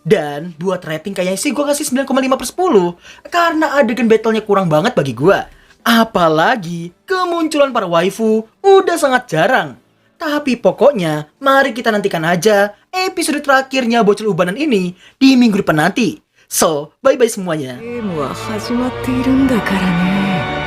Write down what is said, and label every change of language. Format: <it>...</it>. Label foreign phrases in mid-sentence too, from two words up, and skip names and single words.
<id>Dan buat rating kayaknya sih gue kasih 9,5/10 karena adegan battle-nya kurang banget bagi gue. Apalagi kemunculan para waifu udah sangat jarang. Tapi pokoknya mari kita nantikan aja episode terakhirnya bocil ubanan ini di minggu depan nanti.</id> <en>So, bye-bye</en> <id>semuanya.</id> <ja>ゲームは始まっているんだからね。</ja>